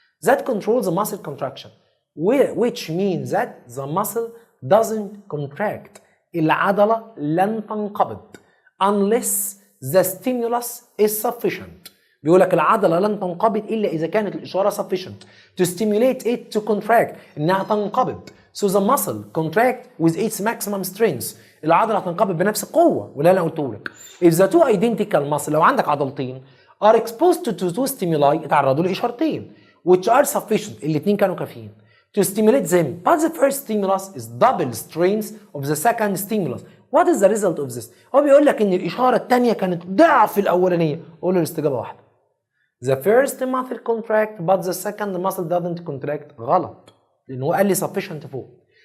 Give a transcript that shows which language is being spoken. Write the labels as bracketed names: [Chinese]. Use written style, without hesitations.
[English] That controls the muscle contraction which means that the muscle doesn't contract. [Arabic] العضله لن تنقبض [English] unless the stimulus is sufficient. [Arabic] بيقول لك العضله لن تنقبض الا اذا كانت الاشاره [English] sufficient to stimulate it to contract، [Arabic] انها تنقبض. [English] So the muscle contract with its maximum strength. [Arabic] العضله هتنقبض بنفس القوه ولا انا قلته لك. [English] If the two identical muscle، [Arabic] لو عندك عضلتين [English] are exposed to two stimuli، [Arabic] اتعرضوا لاشارتين [English] which are sufficient، [Arabic] الاثنين كانوا كافيين [English] to stimulate them but the first stimulus is double strength of the second stimulus. What is the result of this؟ [Arabic] هو بيقول لك ان الاشاره الثانيه كانت ضعف الاولانيه. قول له الاستجابه واحده. [English] The first muscle contract but the second muscle doesn't contract. [Arabic] غلط، لان هو قال لي sufficient فوق.